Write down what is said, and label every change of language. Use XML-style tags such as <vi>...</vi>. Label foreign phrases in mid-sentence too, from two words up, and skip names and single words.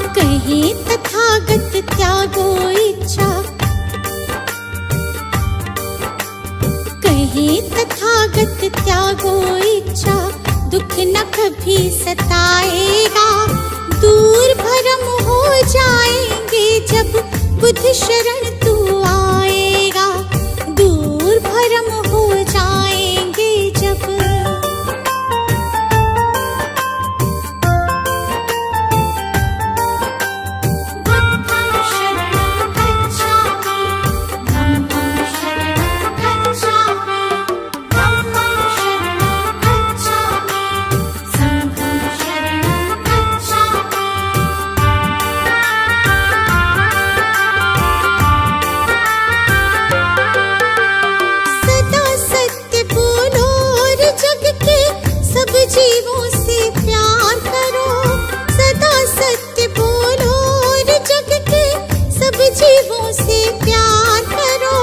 <hi>कहे तथागत त्यागो इच्छा, कहे तथागत त्यागो इच्छा, दुख न कभी सताएगा। दूर भरम हो जाएंगे जब बुद्ध शरण तू आएगा। दूर भरम हो जाएंगे जब</hi> <pi>बुद्धं शरणं गच्छामि, धम्मं शरणं गच्छामि, धम्मं शरणं गच्छामि, संघं शरणं गच्छामि।</pi> <hi>जीवों से प्यार करो, सदा सत्य बोलो और जग के सब जीवों से प्यार करो।</hi>